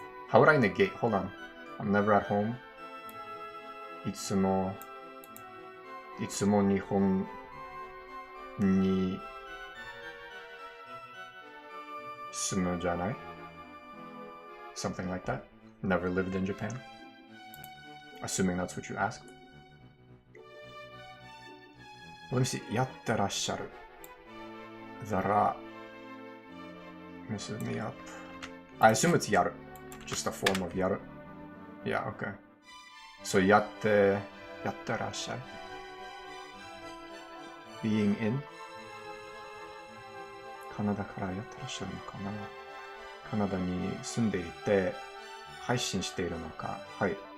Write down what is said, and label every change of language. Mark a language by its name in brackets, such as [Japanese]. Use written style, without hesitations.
[English] How would I negate? Hold on. I'm never at home. [Japanese] いつも日本に住むじゃない？ [English] Something like that. Never lived in Japan. Assuming that's what you asked. Let me see. やってらっしゃる。 Messes me up. I assume it's やる。 Just a form of やる。 Yeah, okay. So やってらっしゃる。 Being in [Japanese] カナダからやってらっしゃるのかな？カナダに住んでいて配信しているのか？はい。